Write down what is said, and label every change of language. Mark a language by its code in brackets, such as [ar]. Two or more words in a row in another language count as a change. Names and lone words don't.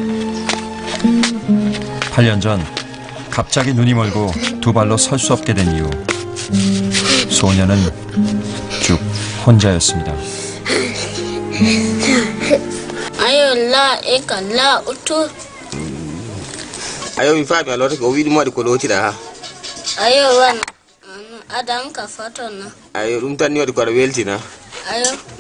[ko] 8년 전 갑자기 눈이 멀고 두 발로 설 수 없게 된 이후 소녀는 쭉 혼자였습니다. 아유라 에깔라 우투 [ff] ayo mi faami alors ko wiɗi moɗe ko ɗotira ha ayo wan adan ka fatona ayo ɗum tan ni waɗi koɗa weltina ayo